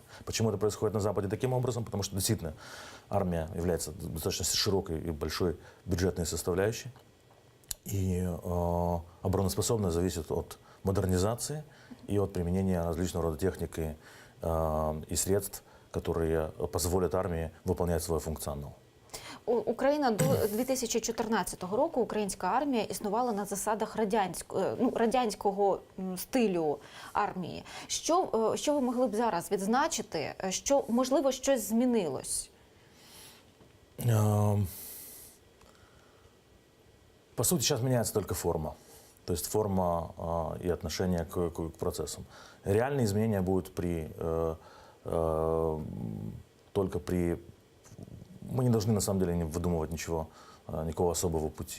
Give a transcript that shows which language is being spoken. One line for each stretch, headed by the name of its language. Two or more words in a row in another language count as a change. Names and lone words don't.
Russian: Почему это происходит на Западе таким образом? Потому что действительно армия является достаточно широкой и большой бюджетной составляющей. И обороноспособность зависит от модернизации и от применения различного рода техники и средств, которые позволят армии выполнять свой функционал.
Ukrainian: Україна до 2014 року, українська армія існувала на засадах радянського стилю армії. Що ви могли б зараз відзначити, що, можливо, щось змінилось?
Russian: По сути, сейчас меняется только форма. То есть форма и отношение к процессам. Реальные изменения будут только при... Мы не должны, на самом деле, не выдумывать никакого особого пути.